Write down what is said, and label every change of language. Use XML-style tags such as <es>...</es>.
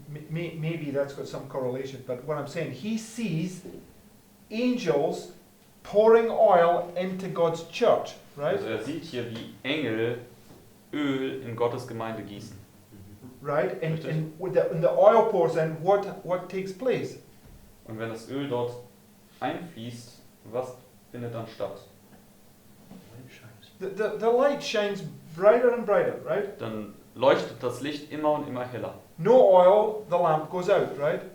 <en>Maybe that's got some correlation, but what I'm saying, he sees angels pouring oil into God's church, right?</en> <de>Also sieht hier, wie Engel Öl in Gottes Gemeinde gießen.</de> <en>Right? And,</en> <de>Richtig.</de> <en>and when the oil pours in, what takes place?</en> <de>Und wenn das Öl dort einfließt, was findet dann statt?</de> <en>The light shines brighter and brighter, right?</en> <de>Dann leuchtet das Licht immer und immer heller.</de> <en>No oil, the lamp goes out, right?</en>